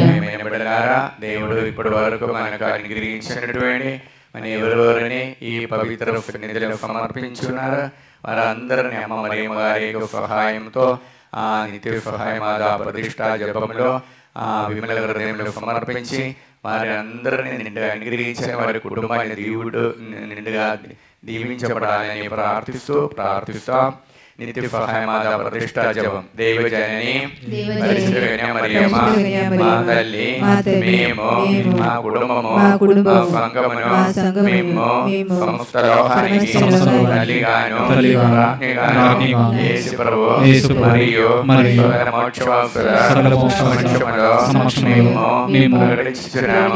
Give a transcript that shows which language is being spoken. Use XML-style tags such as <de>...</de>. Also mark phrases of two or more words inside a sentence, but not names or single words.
<te>బిడ్డలారా, దేవుడు ఇప్పటి వరకు మనకు అనుగ్రహించినటువంటి మన ఎవరెవరిని ఈ పవిత్ర సన్నిధిలో సమర్పించున్నారు వారందరినీ అమ్మ మరియమ్మ గారి సహాయంతో ఆ నిత్య సహాయం ప్రతిష్ఠా జపంలో విమల హృదయంలో సమర్పించి వారి అందరినీ నిండుగా అనుగ్రహించిన వారి కుటుంబాన్ని దేవుడు నిండుగా దీవించబడాలని ప్రార్థిస్తాం. నిత్యసహాయమాత ప్రతిష్ఠా జపం దైవజనని పరిశుద్ధ కన్యామరియమ్మ మా తల్లి మేము మా కుటుంబము మా సంఘమును మేము సమస్త లోకానికి తల్లిగాను రాజ్ఞిగాను యేసు ప్రభువు మరియు మోక్షవాసుల సమక్షములో మేము ప్రకటించుచున్నాము.</te>